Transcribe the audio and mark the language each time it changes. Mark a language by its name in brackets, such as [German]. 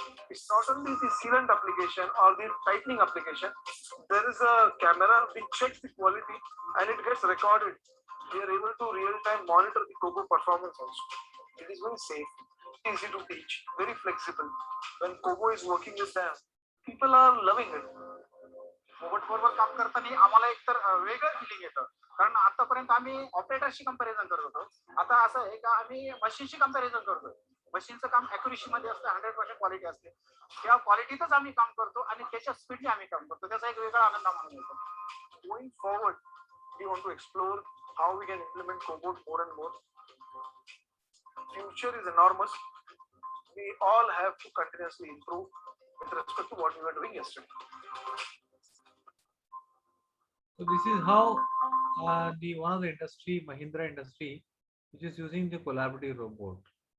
[English] It's not only the sealant application or the tightening application. There is a camera which checks the quality and it gets recorded. We are able to real-time monitor the Kobo performance also. It is very safe, easy to teach, very flexible. When Kobo is working with them, people are loving it. [Marathi] Robot बरोबर काम करताना आम्हाला एकतर वेगळं feeling येतं, कारण आतापर्यंत आम्ही ऑपरेटरशी कंपॅरिझन करत होतो. आता असं आहे का आम्ही मशीनशी कंपॅरिझन करतो. मशीनचं काम ॲक्युरेसी मध्ये असतं, 100% क्वालिटी असते. त्या क्वालिटीतच आम्ही काम करतो आणि त्याच्या स्पीडने आम्ही काम करतो. त्याचा एक वेगळा आनंद आम्हाला मिळतो. [English] Going forward, we want to explore how we can implement Kobo more and more. Future is enormous. We all have to continuously improve with respect to what we were doing yesterday. So this is how the one of the industry, Mahindra industry, which is using the collaborative robot.